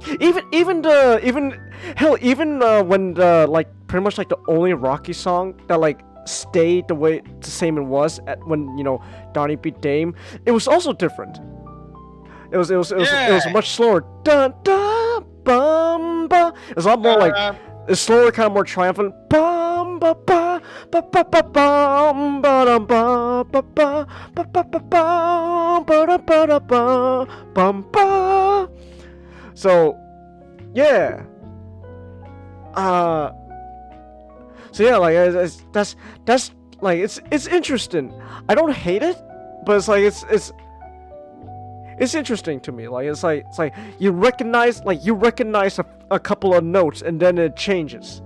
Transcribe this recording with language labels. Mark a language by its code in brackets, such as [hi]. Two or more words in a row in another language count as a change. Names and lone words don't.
[en] when the like pretty much like the only Rocky song that like stayed the same it was at when Donnie beat Dame, it was also different. It was much slower. Dun, dun, bum, ba. It was a lot more like it's slower, kind of more triumphant. Bum, ba, ba, ba, ba, ba, bum, ba, dum, ba, ba, ba, ba, ba, ba, bum, ba, da, ba, da, ba, bum, ba. So, yeah. So yeah, like that's like it's interesting. I don't hate it, but it's like it's interesting to me. Like it's like you recognize a couple of notes and then it changes.